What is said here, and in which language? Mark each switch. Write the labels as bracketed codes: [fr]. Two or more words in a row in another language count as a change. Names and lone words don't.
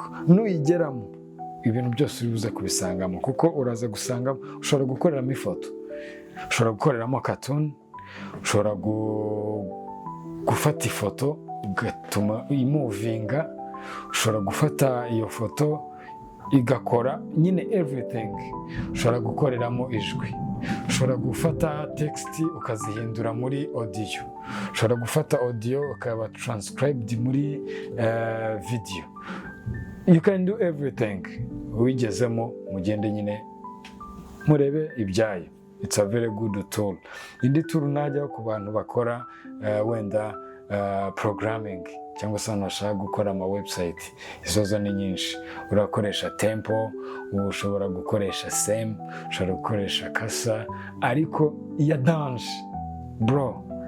[rw] Nuyigeramo ibintu byose uri buze kubisangamo kuko uraza gusangamo ushobora gukoreramo ifoto, ushobora gukoreramo cartoon, ushobora gufata ifoto ugatuma imuvinga, ushobora gufata iyo foto igakora nyine everything. Ushobora gukoreramo ijwi, ushobora gufata text ukazihindura muri audio, ushobora gufata audio ukaba transcribed muri video. [en] You can do everything. [rw] Wigezemo mugende nyine murebe ibyayo. [en] It's a very good tool. [rw] Indi tool najyaho ku bantu bakora wenda programming cyangwa se bashaka gukora ama website. Izo zo ni nyinshi. Urakoresha Tempo, ushobora gukoresha Sem, ushobora gukoresha Kasa, ariko iya Dance bro.